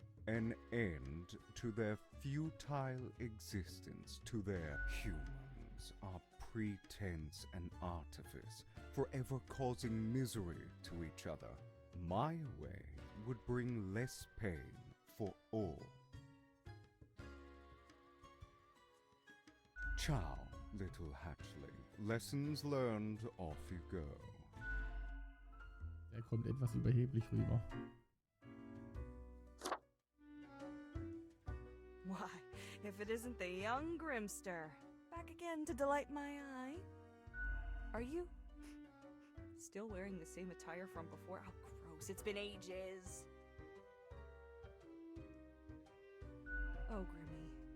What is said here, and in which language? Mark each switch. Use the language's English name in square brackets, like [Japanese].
[English] An end to their futile existence, to their humans, are pretense and artifice, forever causing misery to each other. My way would bring less pain for all. Ciao, little hatchling. Lessons learned, off you go. [German] Er kommt etwas überheblich rüber. [English] Why, if it isn't the young Grimster, back again to delight my eye. Are you still wearing the same attire from before? Oh, gross, it's been ages. Oh, Grimmy,